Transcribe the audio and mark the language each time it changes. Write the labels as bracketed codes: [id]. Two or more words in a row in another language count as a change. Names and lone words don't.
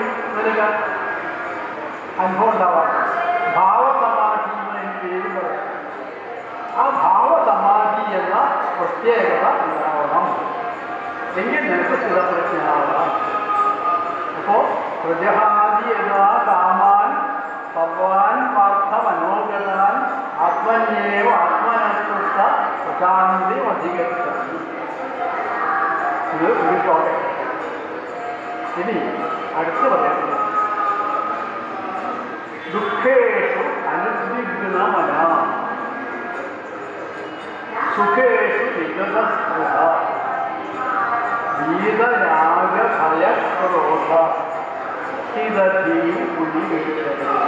[ml] എന്നൊക്കെ അനുഭവം ഉണ്ടാവാം. ഭാവസമാധി എന്ന് എനിക്ക് പേര് പറയാം. ആ ഭാവസമാധി എന്ന പ്രത്യേകത ഉണ്ടാവണം. എങ്കിൽ നിനക്ക് സ്ഥിരപ്രജ്ഞനാവണം. അപ്പോൾ [sa] प्रजहादि यथा कामान् सर्वान् पार्थ मनोगतान् आत्मन्येव आत्मनस्तुष्ट [ml] പ്രശാന്തി അധികരിച്ചു. ഇത് ഒരു ശ്ലോകം. ഇനി അടുത്ത് പറയുന്നത് [sa] दुःखेषु अनुद्विग्नमन सुखेषु विगतस्पृह वीतरागभयक्रोध स्थितधी पुलिवेशन.